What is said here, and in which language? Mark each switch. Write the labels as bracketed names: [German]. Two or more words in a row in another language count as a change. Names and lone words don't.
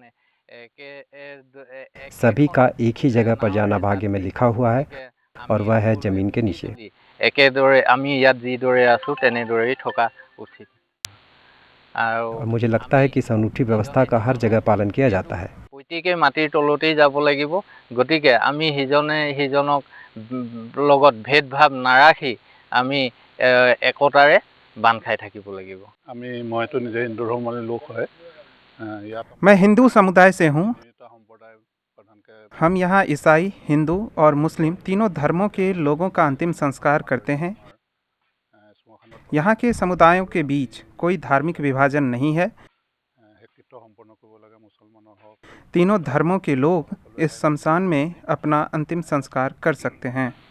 [Hindi] सभी का एक ही जगह पर जाना भाग्य में लिखा हुआ है और वह है जमीन के नीचे। और मुझे लगता है कि इस अनूठी व्यवस्था का हर जगह पालन किया जाता है। [Assamese] প্ৰত্যেকে মাটিৰ তলতেই যাব লাগিব, গতিকে আমি সিজনে সিজনক লগত ভেদভাৱ নাৰাখি আমি একতাৰে বান্ধ খাই থাকিব লাগিব। মইতো নিজে হিন্দু ধৰ্মৰ লোক হয়। [Hindi] मैं हिंदू समुदाय से हूँ। हम यहाँ ईसाई, हिंदू और मुस्लिम तीनों धर्मों के लोगों का अंतिम संस्कार करते हैं। यहाँ के समुदायों के बीच कोई धार्मिक विभाजन नहीं है। तीनों धर्मों के लोग इस शमशान में अपना अंतिम संस्कार कर सकते हैं।